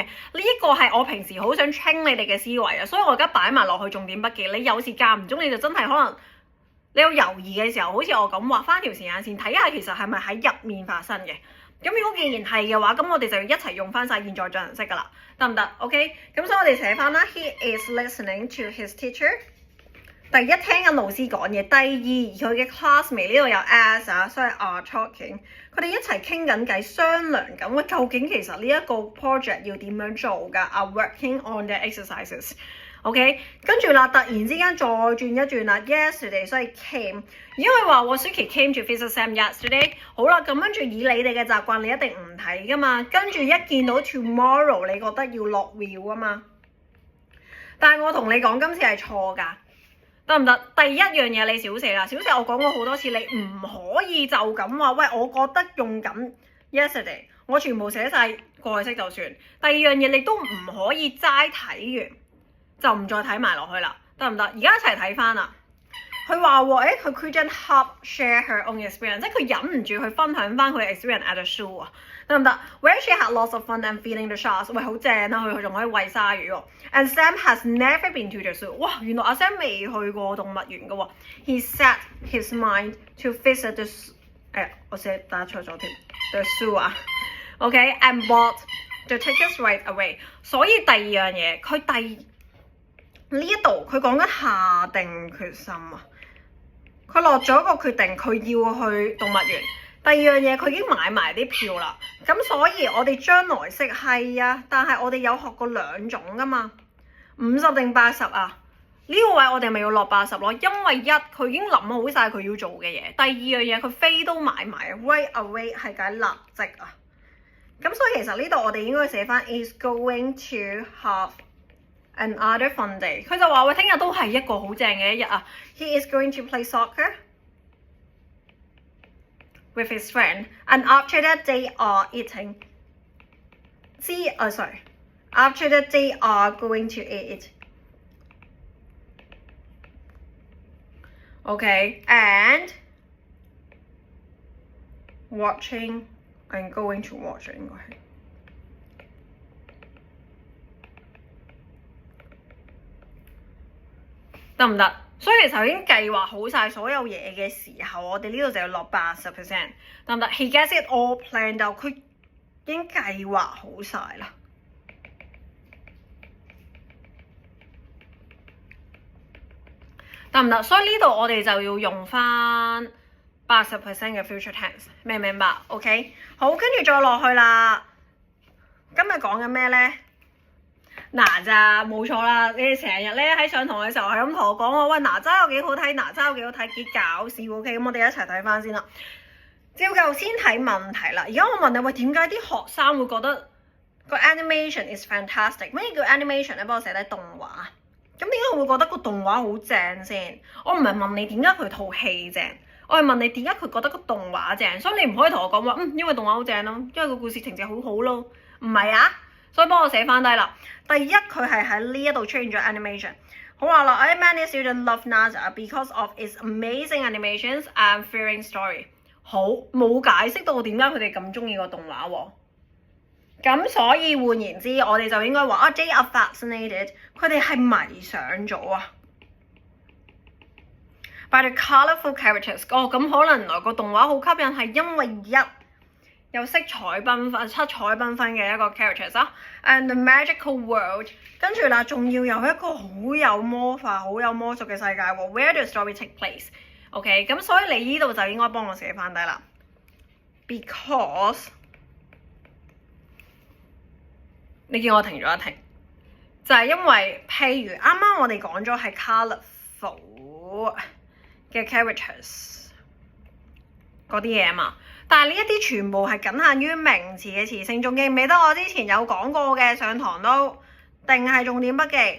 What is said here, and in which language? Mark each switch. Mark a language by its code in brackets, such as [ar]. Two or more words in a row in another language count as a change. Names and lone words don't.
[yue] 呢一個係我平時好想 train 你哋嘅思維啊，所以我而家擺埋落去重點筆記。你有時間唔中你就真係可能你有猶豫嘅時候，好似我咁畫翻條時間線，睇下其實係咪喺入面發生嘅。咁如果既然係嘅話，咁我哋就要一齊用翻晒現在進行式噶啦，得唔得 ？OK， 咁所以我哋寫翻啦。 [en] He is listening to his teacher。 [yue] 第一聽緊老師講嘢，第二佢嘅 classmate 呢度有 as 啊，所以 [en] are talking。 [yue] 佢哋一齊傾緊偈，商量緊，喂，究竟其實呢一個 project 要點樣做㗎 ？ [en] Are working on the exercises。 [yue] OK， 跟住啦，突然之間再轉一轉啦 ，yesterday， 所以 came， 因為話我雪琪 [en] came to visit Sam yesterday， [yue] 好啦，咁跟住以你哋嘅習慣，你一定唔睇噶嘛，跟住一見到 tomorrow， 你覺得要落 will 啊嘛，但係我同你講今次係錯㗎，得唔得？第一樣嘢你少寫啦，少寫我講過好多次，你唔可以就咁話，喂，我覺得用緊 yesterday， 我全部寫晒過去式就算。第二樣嘢你都唔可以齋睇完。就唔再睇埋落去啦，得唔得？而家一齊睇翻啦。佢話喎，佢 [en] couldn't help share her own experience， [yue] 即係佢忍唔住去分享翻佢嘅 [en] experience at the zoo [yue] 啊，得唔得 ？ [en] Where she had lots of fun and feeding the sharks， [yue] 喂，好正啊！佢仲可以餵鯊魚喎。 [en] And Sam has never been to the zoo， [yue] 哇，原來阿 Sam 未去過動物園嘅喎。 [en] He set his mind to visit the， [yue] 我寫打錯咗添 ， [en] the zoo [yue] 啊。OK， [en] and bought the tickets right away。 [yue] 所以第二樣嘢，呢一度佢講緊下定決心啊！佢落咗個決定，佢要去動物園。第二樣嘢，佢已經買埋啲票啦。咁所以我哋將來式係啊，但係我哋有學過兩種噶嘛，50定80啊？呢個位我哋咪要落80咯，因為佢已經諗好晒佢要做嘅嘢。第二樣嘢佢飛都買埋 [en] right away [yue] 係解立即啊。咁所以其實呢度我哋應該寫翻 [en] is going to have another fun day。 [yue] 佢就話喂，聽日都係一個好正嘅一日啊。 [en] He is going to play soccer with his friend, and after that they are eating. After that they are going to eat. Okay, and watching and going to watch [yue] 應該係。得唔得？所以其實已經計劃好晒所有嘢嘅時候，我哋呢度就要落80%，得唔得 ？ [en] He gets it all planned out， [yue] 佢已經計劃好晒啦。得唔得？所以呢度我哋就要用翻 80% 嘅 [en] future tense， [yue] 明唔明白 ？OK， 好，跟住再落去啦。今日講緊咩咧？哪吒冇錯啦！你哋成日咧喺上堂嘅時候係咁同我講話，喂，哪吒有幾好睇，哪吒有幾好睇，幾搞笑 OK，咁我哋一齊睇翻先啦。照舊先睇問題啦。而家我問你，喂，點解啲學生會覺得個 [en] animation is fantastic？ [yue] 咩叫 animation 咧？幫我寫低動畫。咁點解我會覺得個動畫好正先？我唔係問你點解佢套戲正，我係問你點解佢覺得個動畫正。所以你唔可以同我講話，因為動畫好正咯，因為個故事情節好好咯。唔係啊，所以幫我寫翻低啦。第一，佢係喺呢一度出現咗 animation。好話啦 [en] ，many students love Naza because of its amazing animations and thrilling story。 [yue] 好，冇解釋到點解佢哋咁中意個動畫喎。咁所以換言之，我哋就應該話 [en] they are fascinated， [yue] 佢哋係迷上咗啊。 [en] By the colourful characters， [yue] 咁可能原來個動畫好吸引係因為一有色彩繽紛、七彩繽紛嘅一個 characters 啊 ， [en] and the magical world， [yue] 跟住啦，仲要有一個好有魔法、好有魔術嘅世界喎。 [en] Where the story take place？ [yue] OK， 咁所以你呢度就應該幫我寫翻低啦。Because 你見我停咗一停，就係因為譬如啱啱我哋講咗係 colourful 嘅 characters 嗰啲嘢嘛，但係呢一啲全部係僅限於名詞嘅詞性，仲記唔記得我之前有講過嘅上堂都定係重點筆記？